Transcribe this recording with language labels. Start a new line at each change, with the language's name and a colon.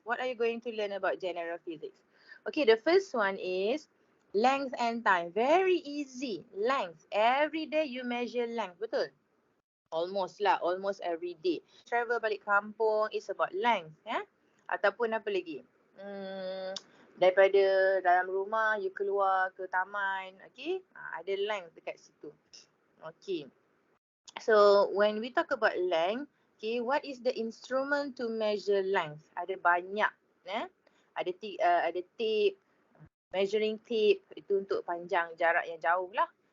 English: What are you going to learn about general physics? Okay, the first one is length and time. Very easy. Length. Every day you measure length. Betul? Almost every day. Travel
Malay: balik kampung
English: is about length.
Malay: Ataupun apa lagi? Daripada dalam rumah, you keluar ke taman. Okay? Ada length dekat situ. Okay.
English: So, when we talk about length, okay, what is the instrument to measure length?
Malay: Ada banyak.
English: Ada tape, measuring tape.
Malay: Itu untuk panjang jarak yang jauh lah.